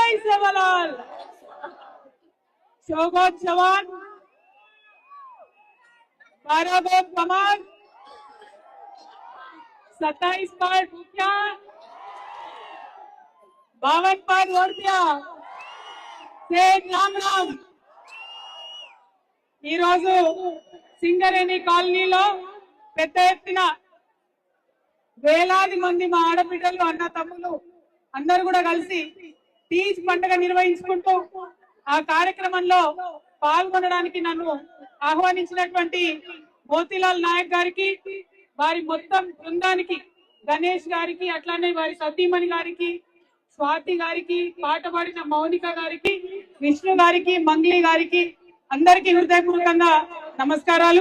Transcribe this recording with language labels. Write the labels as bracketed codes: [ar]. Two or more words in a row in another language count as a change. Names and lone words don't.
[lmn] सेवालाल, शोभत चव्हाण, 12 बोट कमान, 27 पार्ट मुखिया, 52 पार्ट ओरतिया, सेठ राम राम। [te] ఈ రోజు సింగరేణి కాలనీలో పెద్ద ఎత్తున వేలాది మంది మా ఆడబిడ్డలు అన్న తమ్ములు అందరూ కూడా కలిసి తీజ్ పండుగ నిర్వహించుకుంటూ ఆ కార్యక్రమంలో పాల్గొనడానికి నన్ను ఆహ్వానించినటువంటి మోతీలాల్ నాయక్ గారికి, వారి మొత్తం బృందానికి, గణేష్ గారికి, అట్లానే వారి సతీమణి గారికి, స్వాతి గారికి, పాట పాడిన మౌనిక గారికి, విష్ణు గారికి, మంగ్లీ గారికి అందరికీ హృదయపూర్వకంగా నమస్కారాలు।